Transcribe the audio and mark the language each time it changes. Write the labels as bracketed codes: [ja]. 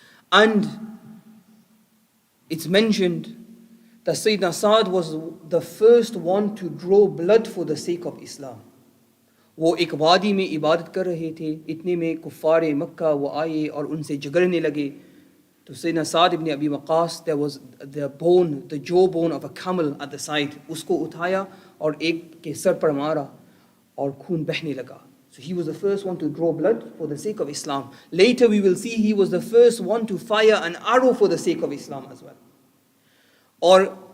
[en] And it's mentioned that Sayyidina Sa'd was the first one to draw blood for the sake of Islam. [hi] वो एक वादी में इबादत कर रहे थे, इतने में कुफ़ार मक्का वो आए और उनसे झगड़ने लगे. [en] तो Sayyidina Sa'd ibn Abi Waqqas, there was the jawbone of a camel at the side, [hi] उसको उठाया और एक के सर पर मारा और खून बहने लगा. [en] So he was the first one to draw blood for the sake of Islam. Later we will see he was the first one to fire an arrow for the sake of Islam as well. Or